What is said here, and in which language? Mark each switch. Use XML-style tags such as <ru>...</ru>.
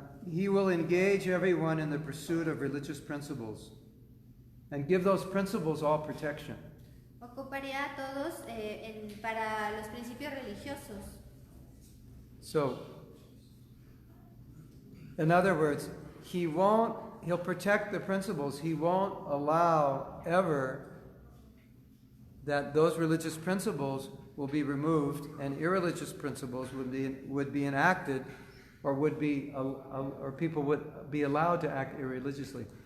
<en>He will engage everyone in the pursuit of religious principles and give those principles all protection.</en> <es>Ocuparía a todos para los principios religiosos.</es> <en>So, in other words, he'll protect the principles. He won't allow ever that those religious principles will be removed and irreligious principles would be enacted, or people would be allowed to act irreligiously.</en>